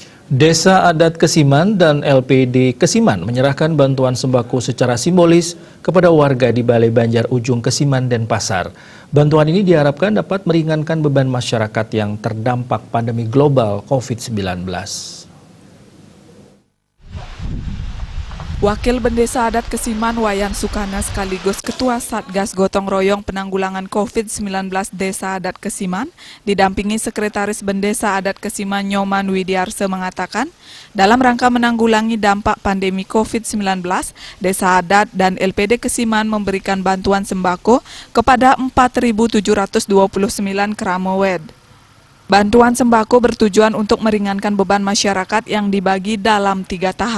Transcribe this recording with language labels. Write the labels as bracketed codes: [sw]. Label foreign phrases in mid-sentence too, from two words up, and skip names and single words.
[id] Desa Adat Kesiman dan LPD Kesiman menyerahkan bantuan sembako secara simbolis kepada warga di Balai Banjar Ujung Kesiman Denpasar. Bantuan ini diharapkan dapat meringankan beban masyarakat yang terdampak pandemi global COVID-19. Wakil Bendesa Adat Kesiman Wayan Sukana sekaligus Ketua Satgas Gotong Royong Penanggulangan COVID-19 Desa Adat Kesiman didampingi Sekretaris Bendesa Adat Kesiman Nyoman Widiarse mengatakan, dalam rangka menanggulangi dampak pandemi COVID-19, Desa Adat dan LPD Kesiman memberikan bantuan sembako kepada 4.729 Kramowed. Bantuan sembako bertujuan untuk meringankan beban masyarakat yang dibagi dalam 3 tahap.